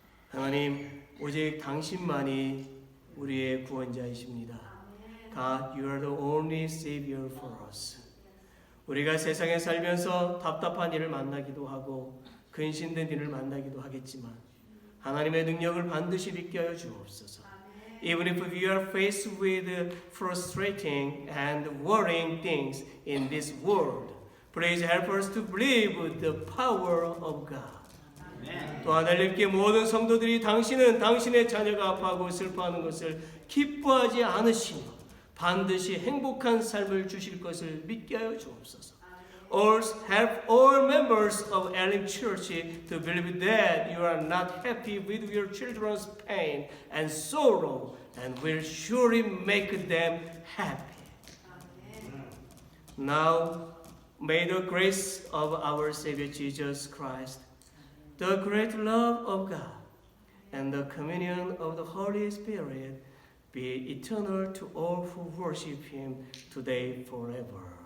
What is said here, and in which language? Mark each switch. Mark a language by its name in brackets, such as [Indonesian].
[Korean] 하나님, 오직 당신만이 우리의 구원자이십니다. [English] God, you are the only Savior for us. [Korean] 우리가 세상에 살면서 답답한 일을 만나기도 하고 근심된 일을 만나기도 하겠지만 하나님의 능력을 반드시 믿게 하여 주옵소서. [English] Even if we are faced with frustrating and worrying things in this world, please help us to believe the power of God. [Korean] 또 하나님께 모든 성도들이 당신은 당신의 자녀가 아파하고 슬퍼하는 것을 기뻐하지 않으시며 반드시 행복한 삶을 주실 것을 믿게 하여 주옵소서. [English] Also help all members of Elim Church to believe that you are not happy with your children's pain and sorrow and will surely make them happy. Now, may the grace of our Savior Jesus Christ, the great love of God, and the communion of the Holy Spirit be eternal to all who worship Him today forever.